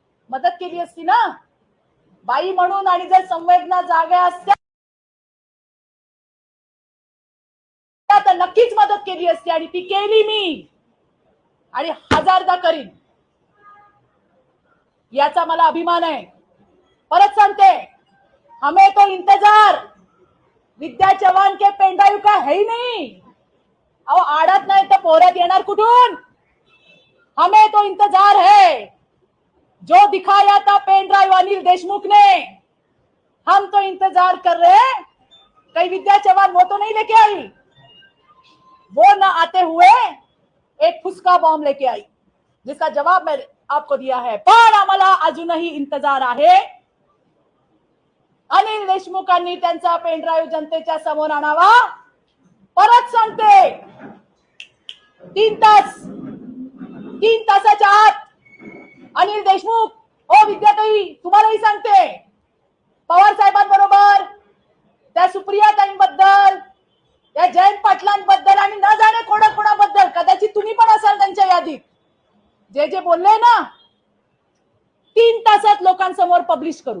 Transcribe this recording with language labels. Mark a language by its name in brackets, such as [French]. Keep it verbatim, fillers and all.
[Marathi] मदत केली असती ना बाई म्हणून. आणि जर संवेदना जागा असत्या तर नक्कीच मदत केली असती आणि ती केली मी आणि हजारदा करीन. याचा मला अभिमान आहे. परत सांगते, [Hindi] हमें तो इंतजार विद्या चव्हाण के पेंडायू का है ही नहीं. [Marathi] अहो आडत नाही तर पोहरात येणार कुठून? [Hindi] हमें तो इंतजार है जो दिखाया था पेन ड्राइव अनिल देशमुख ने. हम तो इंतजार कर रहे हैं कहीं विद्या चव्हाण वो तो नहीं लेके आई. वो ना आते हुए एक फुसका बॉम्ब लेके आई, जिसका जवाब मैं आपको दिया है. [Marathi] पण आम्हाला अजूनही इंतजार आहे. अनिल देशमुखांनी त्यांचा पेन ड्राईव्ह जनतेच्या समोर आणावा. परत सांगते, तीन तास तीन तासाच्या आत अनिल देशमुख, हो विद्याताई तुम्हालाही सांगते, पवार साहेबांबरोबर, त्या सुप्रियाताईंबद्दल, त्या जयंत पाटलांबद्दल आणि न जाणे कोणा कोणाबद्दल, कदाचित तुम्ही पण असाल त्यांच्या यादीत, जे जे बोलले ना तीन तासात लोकांसमोर पब्लिश करू.